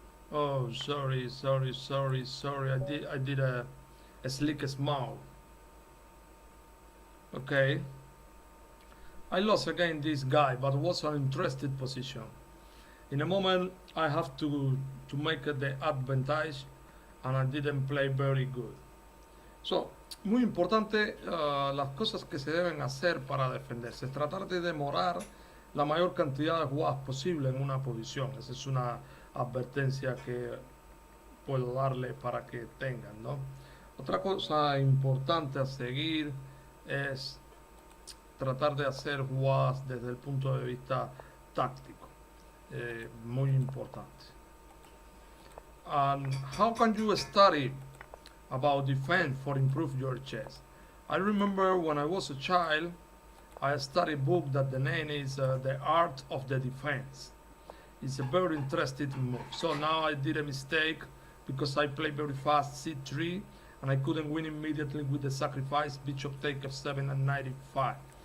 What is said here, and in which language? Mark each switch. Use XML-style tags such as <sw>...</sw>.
<en>Oh, sorry. I did a slick small. Okay. I lost again this guy, but it was an interesting position. In a moment, I have to make the advantage, and I didn't play very good.</en> <es>So, muy importante las cosas que se deben hacer para defenderse. Es tratar de demorar la mayor cantidad de jugadas posible en una posición. Esa es una advertencia que puedo darle para que tengan, ¿no? Otra cosa importante a seguir es tratar de hacer jugadas desde el punto de vista táctico. Muy importante.</es> <en>And how can you study about defense for improve your chess? I remember when I was a child, I studied a book that the name is The Art of the Defense. It's a very interesting move. So now I did a mistake because I played very fast c3 and I couldn't win immediately with the sacrifice bishop take f7 and knight e5.</en>